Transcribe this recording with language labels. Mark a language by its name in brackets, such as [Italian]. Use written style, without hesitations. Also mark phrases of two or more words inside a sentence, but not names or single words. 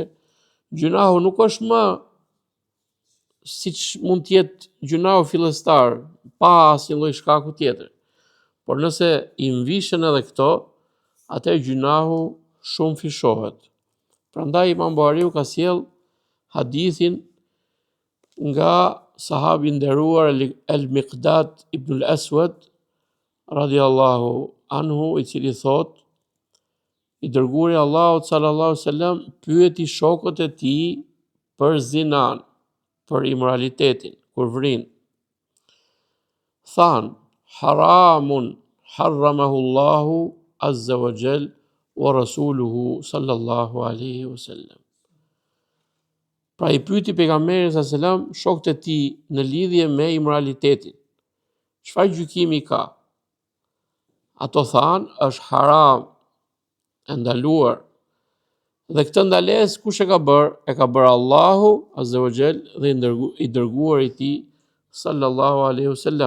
[Albanian] Gjunahu nuk është më siç mund të jetë gjunahu fillestar, pa asnjë lloj shkaku tjetër. Por nëse i mvishen edhe këto, atëherë gjunahu shumë fishohet. Prandaj Imam Buhariu ka sjell hadithin nga sahabi nderuar El-Miqdad ibn al-Aswad [Arabic] رضي الله عنه, [Albanian] i cili thot, i dërguari i Allahut [Arabic] صلى الله عليه وسلم [Albanian] pyeti shokët e tij për zinan, për imoralitetin, kur vrin. Than, [Arabic] حرام حرمه الله عز وجل ورسوله صلى الله عليه وسلم. [Albanian] Pra i pyeti pejgamberin [Arabic] صلى الله عليه وسلم [Albanian] shokët e tij në lidhje me imoralitetin. Çfarë gjykimi ka? Ato than, është haram, e ndaluar. Dhe këtë ndalesë kush e ka bërë? E ka bërë Allahu [Arabic] عز وجل [Albanian] dhe i dërguari i tij [Arabic] صلى الله عليه وسلم.